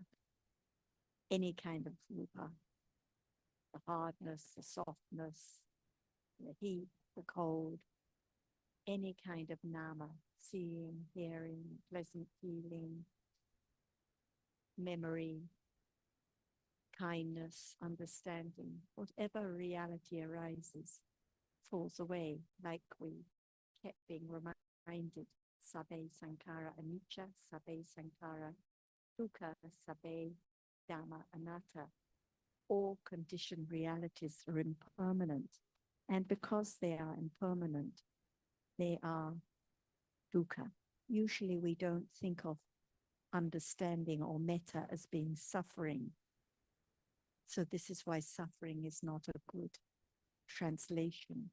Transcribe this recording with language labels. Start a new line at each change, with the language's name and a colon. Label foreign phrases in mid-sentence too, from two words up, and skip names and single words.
English: Any kind of rupa, the hardness, the softness, the heat, the cold, any kind of nama, seeing, hearing, pleasant feeling, memory, kindness, understanding, whatever reality arises, falls away, like we kept being reminded,
Pali: sabbe sankhara anicca, sabbe sankhara dukkha, sabbe dhamma anatta.
English: All conditioned realities are impermanent. And because they are impermanent, they are dukkha. Usually we don't think of understanding or metta as being suffering. So this is why suffering is not a good translation.